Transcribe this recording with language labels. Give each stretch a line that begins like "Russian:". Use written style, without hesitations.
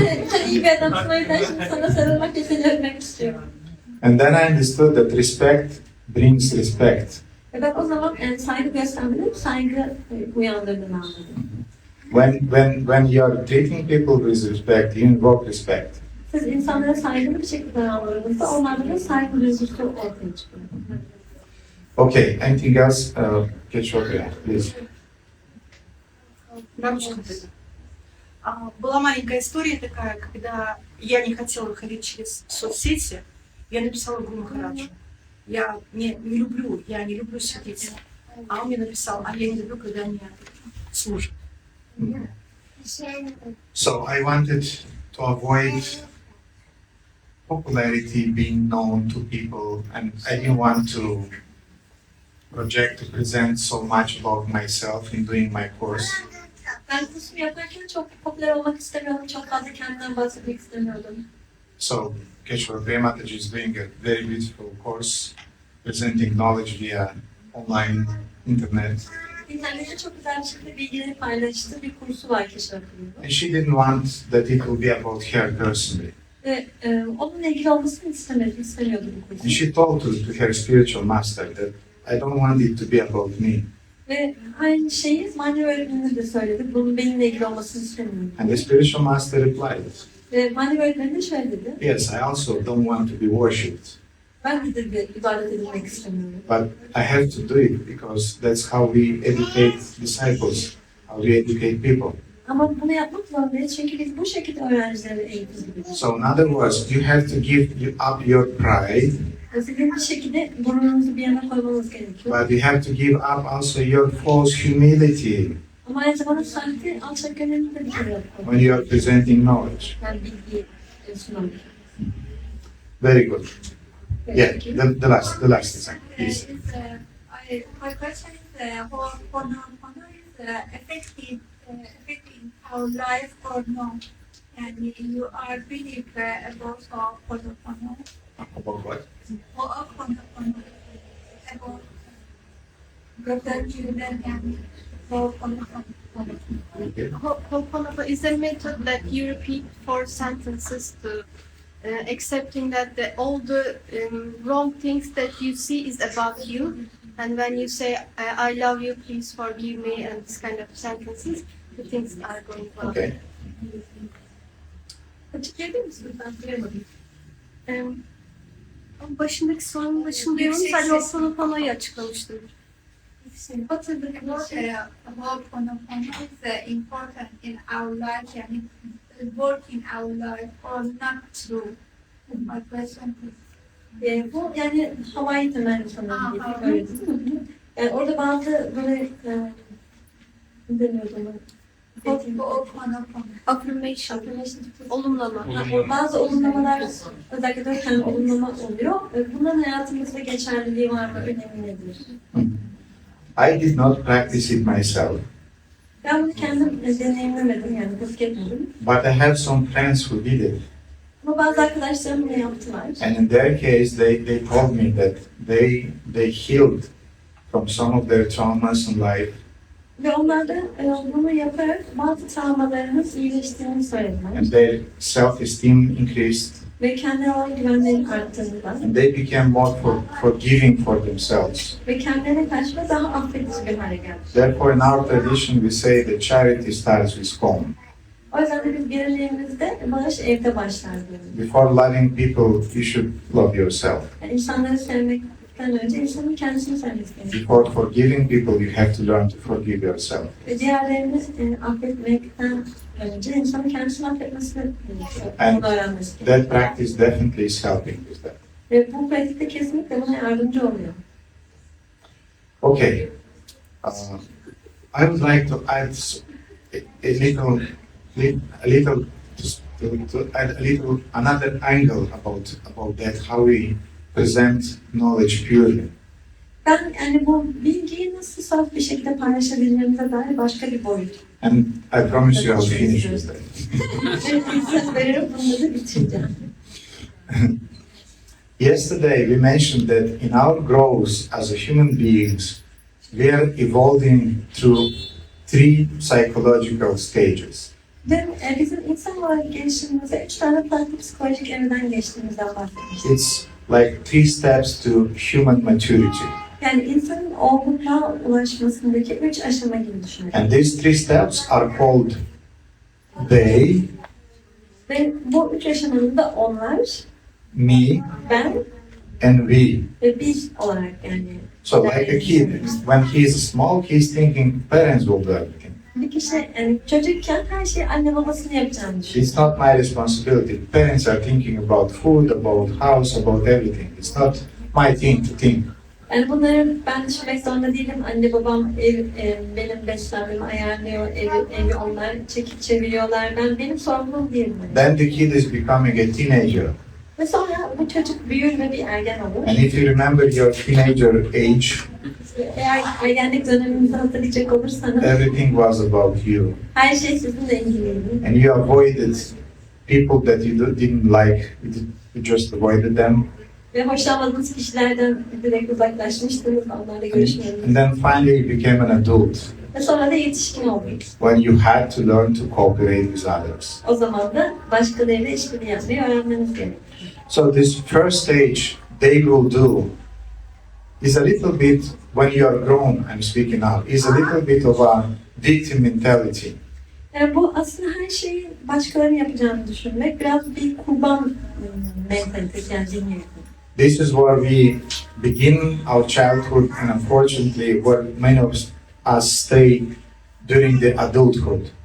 Turkish: Sen iyi bir adamsın o yüzden şimdi sana sarılmak ve seni öpmek istiyorum.
English: And then I understood that respect brings respect.
Turkish: Ve ben o zaman saygı göstermenin saygı uyandırdığını anladım.
English: When you are treating people with respect, you invoke respect.
Turkish: Siz insanlara saygılı bir şekilde davrandığınızda onlarda da saygı duygusu ortaya çıkıyor.
English: Okay, anything else? Get your please.
Russian: Бабушка. Была маленькая история такая, когда я не хотела выходить через соцсети, я написала Гуру Махараджу. Я не люблю светиться. А он мне написал, а я не люблю, когда они служат.
English: So I wanted to avoid popularity being known to people, and I didn't want to project to present so much about myself in doing my course.
Turkish: Ben kursunu yaparken çok popüler olmak istemiyordum. Çok fazla kendimden bahsetmek istemiyordum.
English: So Keshwar Premataji is doing a very beautiful course, presenting knowledge via online internet.
Turkish: İnternette çok güzel bir şekilde bilgileri paylaştığı bir kursu var Keşif Akıllı'nın.
English: And she didn't want that it will be about her personally.
Turkish: Ve onunla ilgili olmasını istemiyordu bu
English: And
Turkish: kursun.
English: she told to her spiritual master that I don't want it to be about me.
Turkish: Ve aynı şeyi manevi öğretmenine de söyledi. Bunun benimle ilgili olmasını istemiyorum.
English: And the spiritual master replied,
Turkish: Ve manevi öğretmeni de şöyle dedi.
English: yes, I also don't want to be worshipped.
Turkish: Ben de dedi ibadet edilmek istemiyorum.
English: But I have to do it because that's how we educate disciples, how we educate people.
Turkish: Ama bunu yapmak zorundayız çünkü biz bu şekilde öğrencileri eğitimiz.
English: So in other words, you have to give up your pride,
Turkish: Sizin bir şekilde gururunuzu bir yana koymanız gerekiyor.
English: but you have to give up also your false humility
Turkish: Ama aynı zamanda sahte alçak gönüllü de bir kere yapalım.
English: when you are presenting knowledge.
Turkish: Yani bilgi sunmak.
English: Very good. Yeah, the last example, please. My question is, Ho'oponopono is affecting our life or not? And you are believe about Ho'oponopono. About what? Ho'oponopono. About gratitude and Ho'oponopono. Ho'oponopono is a method that you repeat 4 sentences to accepting that all the wrong things that you see is about you, and when you say I love you, please forgive me, and this kind of sentences, the things are going well. Okay.
Turkish: Açıklayabilir misiniz? Ben duyamadım. Başındaki sorunun başındayım. Sadece Ho'oponopono'yu açıklamıştım.
English: What is the Ho'oponopono is important in our life and work in our life or not true? My question is.
Turkish: Bu yani havai temelli sanırım gibi böyle değil mi? Yani orada bazı böyle ne deniyordu ona? Ho'oponopono. Affirmation, olumlama. Bazı olumlamalar, özellikle 4 tane olumlama oluyor. Bunların hayatımızda geçerliliği var mı? Önemi nedir?
English: I did not practice it myself,
Turkish: Ben bunu kendim deneyimlemedim, yani tezkik etmedim.
English: but I have some friends who did it.
Turkish: Ama bazı arkadaşlarım bunu yaptılar.
English: And in their case, they told me that they healed from some of their traumas in life,
Turkish: Ve onlar da bunu yaparak bazı travmalarımız iyileştiğini söylediler.
English: and their self-esteem increased,
Turkish: Ve kendine olan güvenlerin arttığını da.
English: and they became more forgiving for themselves.
Turkish: Ve kendilerine karşı da daha affedici bir hale geldi.
English: Therefore, in our tradition, we say that charity starts with home.
Turkish: O yüzden de biz geleneğimizde bağış evde başlar diyoruz.
English: Before loving people, you should love yourself.
Turkish: Yani insanları sevmekten affetmekten önce insanın kendisini sevmesi gerekiyor.
English: Before forgiving people, you have to learn to forgive yourself.
Turkish: Ve diğerlerini affetmekten önce insanın kendisini affetmesini gerekiyor.
English: And
Turkish: Bunu öğrenmesi gerekiyor.
English: that practice definitely is helping with that.
Turkish: Ve bu pratikte kesinlikle buna yardımcı oluyor.
English: Okay. I would like to add a little, to add a little another angle about that, how we present knowledge purely.
Turkish: Ben yani bu bilgiyi nasıl saf bir şekilde paylaşabilmemize dair başka bir boyut.
English: And I promise you I'll finish with that.
Turkish: Evet, söz veriyorum, bunu da bitireceğim.
English: Yesterday we mentioned that in our growth as a human beings, we are evolving through 3 psychological stages.
Turkish: Ve bizim insan olarak gelişimimizde 3 tane farklı psikolojik evreden geçtiğimizden bahsetmiştik.
English: It's like 3 steps to human maturity.
Turkish: Yani insanın olgunluğa ulaşmasındaki 3 aşama gibi düşünelim.
English: And these 3 steps are called they,
Turkish: Ve bu 3 aşamanın da onlar,
English: me,
Turkish: ben
English: and we.
Turkish: ve biz olarak yani.
English: So like a kid, when he is small, he's thinking parents will do everything.
Turkish: Bir kişi yani çocukken her şeyi anne babasının yapacağını düşünüyor.
English: It's not my responsibility. Parents are thinking about food, about house, about everything. It's not my thing to think.
Turkish: Yani bunları ben düşünmek zorunda değilim. Anne babam benim beslenmemi ayarlıyor, evi onlar çekip çeviriyorlar. Benim sorumluluğum değil bu.
English: Then the kid is becoming a teenager.
Turkish: Ve sonra bu çocuk büyür ve bir ergen olur.
English: And if you remember your teenager age,
Turkish: Eğer ergenlik dönemimizi hatırlayacak olursanız
English: everything was about you.
Turkish: her şey sizinle ilgiliydi.
English: And you avoided people that you didn't like. You just avoided them.
Turkish: Ve hoşlanmadığınız kişilerden direkt uzaklaşmıştınız, onlarla görüşmüyordunuz.
English: And then finally you became an adult
Turkish: Ve sonra da yetişkin oldunuz.
English: when you had to learn to cooperate with others.
Turkish: O zaman da başkalarıyla işbirliği yapmayı öğrenmeniz gerekiyor.
English: So this first stage, they will do, is a little bit, when you are grown, I'm speaking now, is a little bit of a victim mentality.
Turkish: Yani bu aslında her şeyi başkalarının yapacağını düşünmek, biraz bir kurban mentalitesi yani zihniyeti.
English: This is where we begin our childhood, and unfortunately where many of us stay during the adulthood.